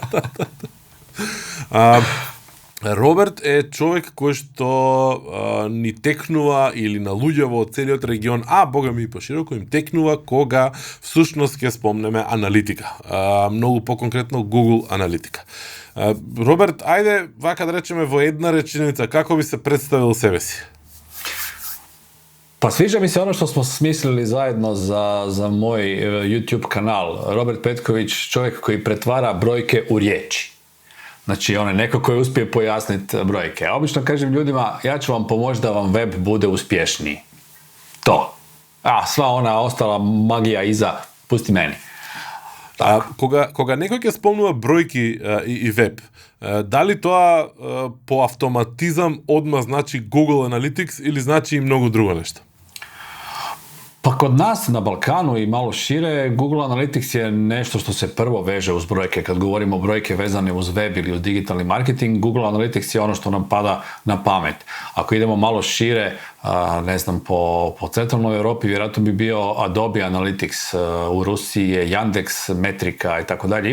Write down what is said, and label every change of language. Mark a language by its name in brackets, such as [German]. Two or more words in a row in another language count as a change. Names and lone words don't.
[Macedonian] Роберт е човек кој што ни текнува или на луѓе во целиот регион, бога ми и пошироко им текнува кога всушност ќе спомнеме аналитика. Многу по-конкретно Google аналитика. Роберт, ајде, вака да речеме во една реченица, како би се представил себе си? [Croatian] Pa sviđa mi se ono što smo smislili zajedno za moj YouTube kanal. Robert Petković, čovjek koji pretvara brojke u riječi. Znači, on je neko koji uspije pojasniti brojke. Ja obično kažem ljudima, ja ću vam pomoći da vam web bude uspješniji. To. Sva ona ostala magija iza, pusti meni. [Macedonian] Кога некој ќе спомнува бројки и веб, дали тоа по автоматизам одма значи Google Analytics или значи и многу друго нешто? [Croatian] Pa kod nas na Balkanu i malo šire, Google Analytics je nešto što se prvo veže uz brojke. Kad govorimo o brojke vezane uz web ili uz digitalni marketing, Google Analytics je ono što nam pada na pamet. Ako idemo malo šire, ne znam, po centralnoj Europi vjerojatno bi bio Adobe Analytics, u Rusiji je Yandex, Metrika i tako dalje.